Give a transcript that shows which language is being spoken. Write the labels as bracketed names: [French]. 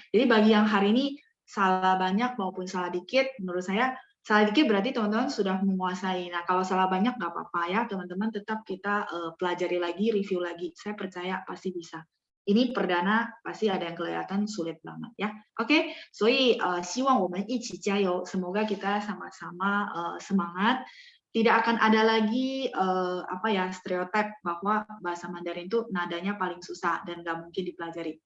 [Indonesian] Jadi bagi yang hari ini salah banyak maupun salah dikit, menurut saya salah dikit berarti teman-teman sudah menguasai. Nah kalau salah banyak nggak apa-apa ya, teman-teman tetap kita pelajari lagi, review lagi. Saya percaya pasti bisa. Ini perdana pasti ada yang kelihatan sulit banget ya. [Chinese] Oke, 所以希望我们一起加油. [Indonesian] Semoga kita sama-sama semangat. Tidak akan ada lagi apa ya stereotip bahwa bahasa Mandarin itu nadanya paling susah dan nggak mungkin dipelajari.